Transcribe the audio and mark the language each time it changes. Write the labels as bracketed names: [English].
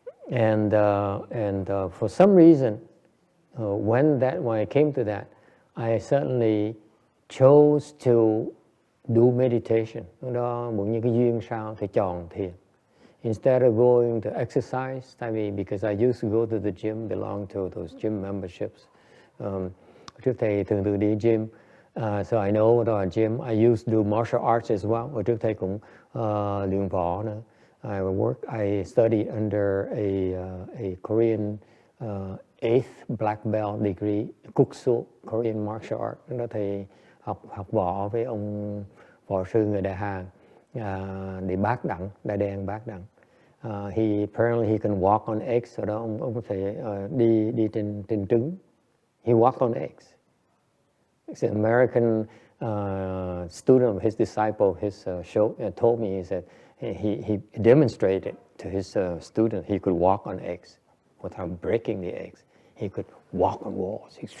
[English] And for some reason, when I came to that, I suddenly chose to do meditation. [Vietnamese] Đó một những cái duyên sao thì chọn thiền. [English] Instead of going to exercise, I mean, because I used to go to the gym, belong to those gym memberships. [Vietnamese] Trước thầy thường đi gym, [English] so I know about gym. I used to do martial arts as well. [Vietnamese] Và trước thầy cũng luyện võ nữa. [English] I studied under a Korean 8th black belt degree, Kuksu, Korean martial art. [Vietnamese] Đó thầy học võ với ông võ sư người Đại Hàn, để bác đẳng, đại đen bác đẳng. [English] Apparently he can walk on eggs. [Vietnamese] Sau đó ông có thể đi trên trứng. [English] He walked on eggs. It's an American student of his disciple, his told me, he said he demonstrated to his student he could walk on eggs without breaking the eggs. He could walk on walls.